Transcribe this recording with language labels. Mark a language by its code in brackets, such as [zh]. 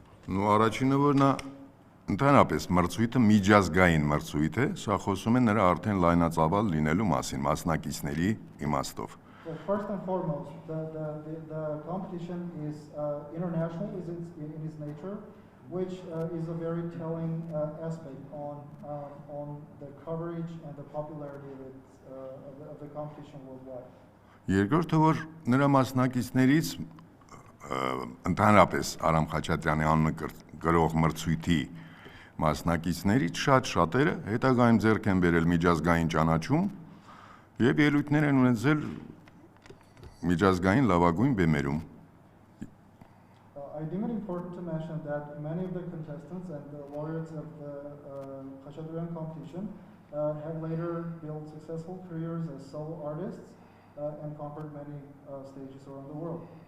[hy] Նու առաջինը որ նա ընդհանրապես մրցույթը միջազգային մրցույթ է, սա խոսում է նրա արդեն լայնածավալ լինելու մասին, մասնակիցների իմաստով։ [en] First and foremost, the competition is international in its nature, which is a very telling aspect on the coverage and the popularity of the competition worldwide. [hy] Երկրորդը որ նրա մասնակիցներից ընդհանրապես Արամ Խաչատրյանի անունը գրող մրցույթի մասնակիցներից շատերը հետագայում ձեռք են բերել միջազգային ճանաչում եւ ելույթներ են ունեցել միջազգային լավագույն բեմերում։ [en] I deem it important to mention that many of the contestants and the laureates of the Khachaturian competition have later built successful careers as solo artists and conquered many stages around the world.